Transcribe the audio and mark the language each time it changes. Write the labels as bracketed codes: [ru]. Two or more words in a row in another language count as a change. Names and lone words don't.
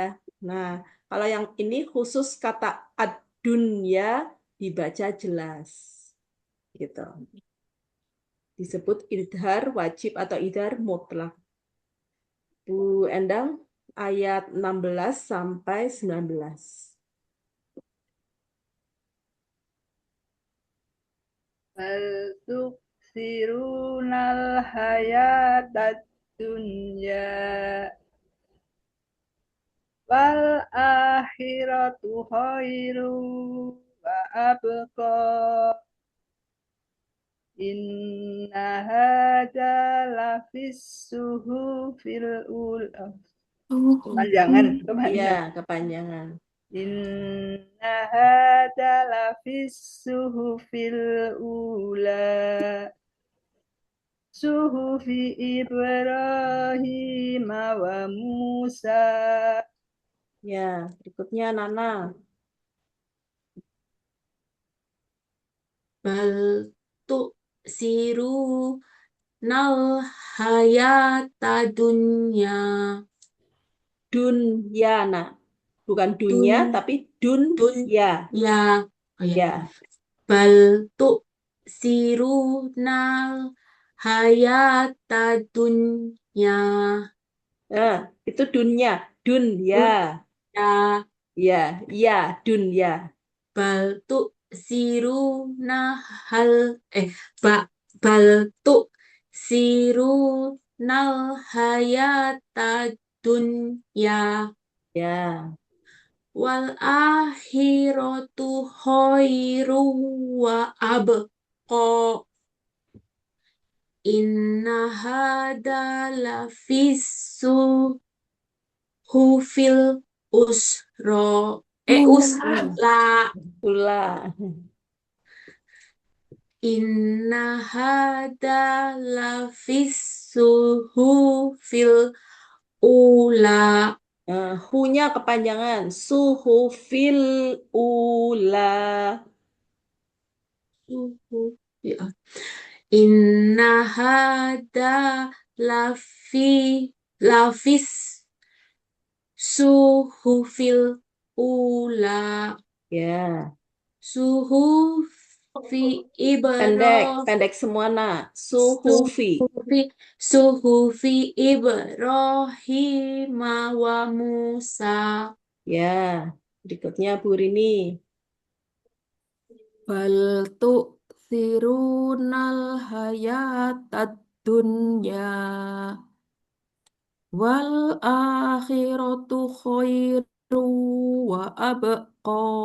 [id] Nah, kalau yang ini khusus kata ad-dunya dibaca jelas. Gitu. Disebut idhar wajib atau idhar mutlak. Bu Endang, ayat 16 sampai 19. [ar] بل تؤثرون الحياة الدنيا والآخرة خير وأبقى. إن هذا لفي الصحف الأولى. [id] Kepanjangan. Iya, kepanjangan. [ar] إن هذا لفي الصحف الأولى. صحف إبراهيم وموسى. [id] Ya, berikutnya Nana. [ar] بل تؤثرون الحياة الدنيا. [id] Dunyana. Bukan dunya, tapi dunya. Ya. Oh ya. Ya. [ar] بل تؤثرون الحياة الدنيا. [id] Nah, itu dunya. Dunya. Ya. Ya, ya, dunya. [ar] بل تؤثرون نح بل تؤثرون الحياة الدنيا. [id] Ya. [ar] والآخرة خير وأبقى. إن هذا لفي الصحف الأسرى. Ula. Usla. Ula. إن هذا لفي الصحف الأولى. [id] Hu-nya kepanjangan. [ar] الصحف الأولى. [id] Ya. [ar] إن هذا لفي الصحف الأولى. [id] Ya. [ar] Suhufi [id] Pendek semua nak. [ar] Suhufi. صحف إبراهيم وموسى. [id] Ya. Berikutnya Bu Rini. [ar] بل تؤثرون الحياة الدنيا والآخرة خير وأبقى.